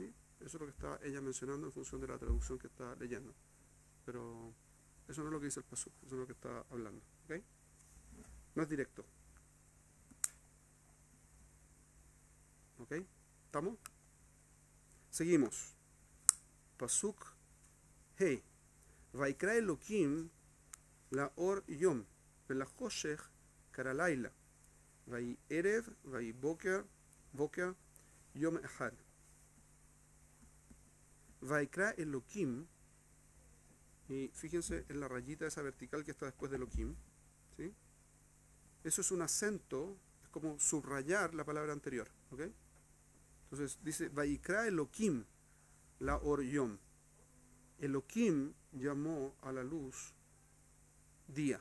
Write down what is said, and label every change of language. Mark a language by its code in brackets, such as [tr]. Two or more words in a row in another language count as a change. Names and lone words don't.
[es] Eso es lo que está ella mencionando en función de la traducción que está leyendo. Pero eso no es lo que dice el pasuk, eso es lo que está hablando. ¿Okay? No es directo. ¿Ok? ¿Estamos? Seguimos. [he] פסוק ה. ויקרא אלוקים לאור יום. ולחושך קרא לילה. ויהי ערב, ויהי בוקר יום אחד. ויקרא אלוקים. [es] Y fíjense en la rayita esa vertical que está después de Elokim. ¿Sí? Eso es un acento, es como subrayar la palabra anterior. ¿Ok? Entonces dice, [he] ויקרא אלוקים לאור יום. [es] Elokim llamó a la luz día.